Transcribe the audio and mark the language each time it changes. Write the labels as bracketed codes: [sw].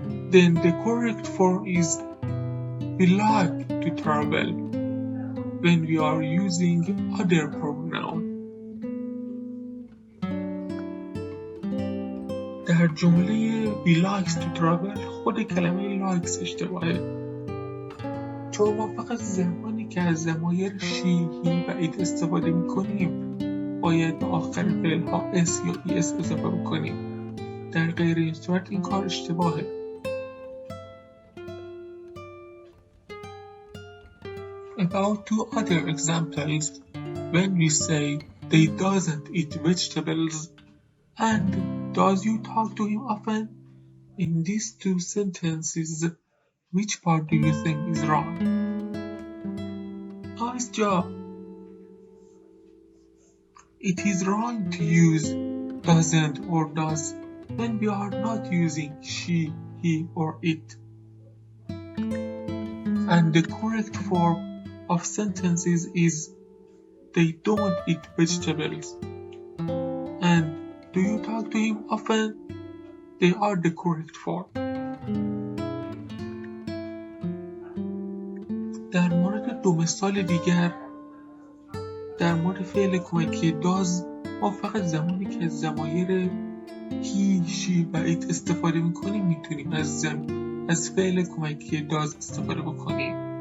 [en] Then the correct form is we like to travel when we are using other pronoun. [fa] در جمله [en] we likes to travel [fa] خود کلمه likes اشتباهه، چون ما فقط زمانی که از ضمایر she, he و it استفاده میکنیم باید به آخر فعل ها s یا es اضافه بکنیم. در غیر این صورت این کار اشتباهه. [en] About 2 other examples, when we say they doesn't eat vegetables and does you talk to him often? In these 2 sentences, which part do you think is wrong? Nice job! It is wrong to use doesn't or does when we are not using she, he, or it. And the correct form of sentences is they don't eat vegetables. And do you talk to him often? They are the correct form. [fa] در مورد 2 مثال دیگر، در مورد فعل کمکی does ما فقط زمانی که از ضمایر he, she و it استفاده میکنیم میتونیم از فعل کمکی does استفاده بکنیم.